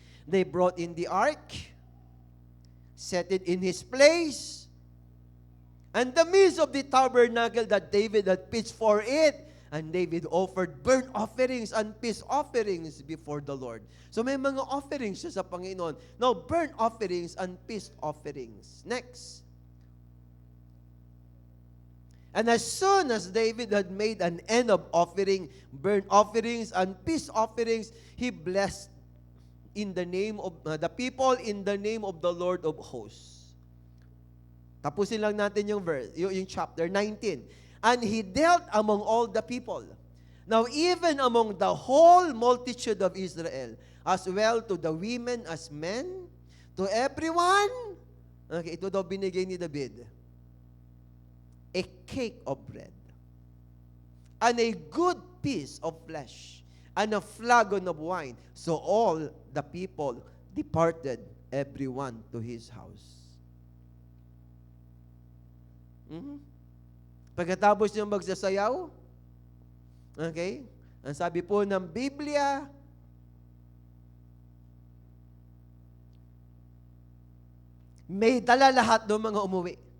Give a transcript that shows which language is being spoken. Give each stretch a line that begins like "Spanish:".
English: They brought in the ark, set it in his place, and the midst of the tabernacle that David had pitched for it, and David offered burnt offerings and peace offerings before the Lord.
Filipino: So may mga offerings siya sa Panginoon.
English: Now, burnt offerings and peace offerings. Next. And as soon as David had made an end of offering burnt offerings and peace offerings, he blessed in the name of the people in the name of the Lord of hosts.
Filipino: Tapusin lang natin yung verse, yung chapter 19.
English: And he dealt among all the people. Now, even among the whole multitude of Israel, as well to the women as men, to everyone, okay,
Filipino: ito daw binigay ni David,
English: a cake of bread, and a good piece of flesh, and a flagon of wine. So all the people departed, everyone to his house.
Filipino: Pagkatapos niyang magsasayaw, okay, ang sabi po ng Biblia, may dala lahat ng mga umuwi.